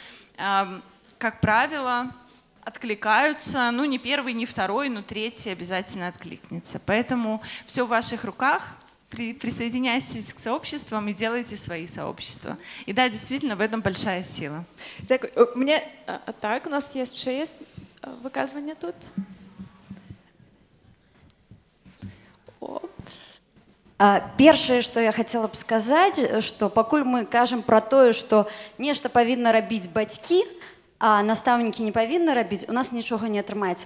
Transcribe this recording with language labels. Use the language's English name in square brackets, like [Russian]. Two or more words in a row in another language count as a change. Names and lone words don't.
[Russian] Как правило, откликаются, ну не первый, не второй, но третий обязательно откликнется. Поэтому все в ваших руках. Присоединяйтесь к сообществам и делайте свои сообщества. И да, действительно, в этом большая сила. Мне так, у нас еще есть выказывание тут. [Belarusian] Першае, што я хацела б сказаць, што пакуль мы кажам пра тое, што нешта павінна рабіць бацькі, а настаўнікі не павінны рабіць, у нас нічога не атрымаецца.